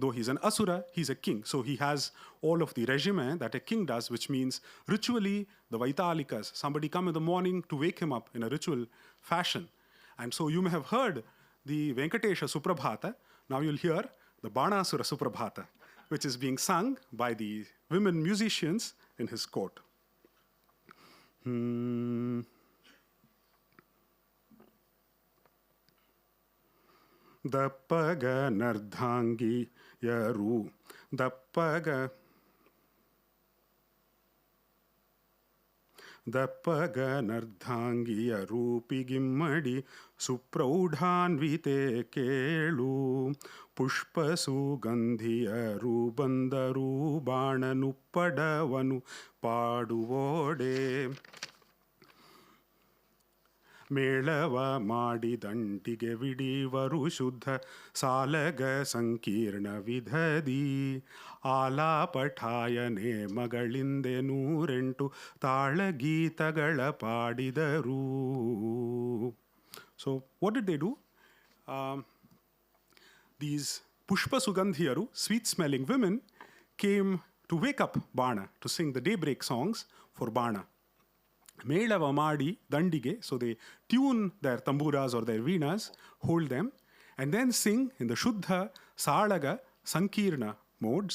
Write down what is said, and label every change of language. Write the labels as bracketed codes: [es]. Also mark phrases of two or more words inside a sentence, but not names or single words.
[en] Though he's an asura, he's a king. So he has all of the regime that a king does, which means ritually, the Vaitalikas, somebody come in the morning to wake him up in a ritual fashion. And so you may have heard the Venkatesha Suprabhata. Now you'll hear the Banasura Suprabhata, which is being sung by the women musicians in his court. [kn] ದಪ್ಪಗ ನಾರ್ಧಂಗಿ ಯರು, ದಪ್ಪಗ nardhangiya ರೂಪಿಗಿಮ್ಮಡಿ ಸುಪ್ರೌಢಾನ್ವಿತೆ ಕೇಳು ಪುಷ್ಪ ಸುಗಂಧಿಯರು ಬಂದರು ಬಾಣನುಪ್ಪಡವನು ಪಾಡುವೋಡೆ ಮೇಳವ ಮಾಡಿದಂಟಿಗೆ ವಿಡಿವರು ಶುದ್ಧ ಸಾಲಗ ಸಂಕೀರ್ಣ ವಿಧದಿ ಆಲಾಪಠಾಯನೆ ಮಗಳಿಂದೆ 108 ತಾಳಗೀತಗಳ ಪಾಡಿದರು. [en] So what did they do? These [kn] ಪುಷ್ಪ ಸುಗಂಧಿಯರು, [en] sweet-smelling women, came to wake up Bana, to sing the daybreak songs for Bana. [kn] ಮೇಳವ ಮಾಡಿ ದಂಡಿಗೆ, [en] so they tune their tamburas or their vinas, hold them, and then sing in the Shuddha, Salaga, Sankirna modes.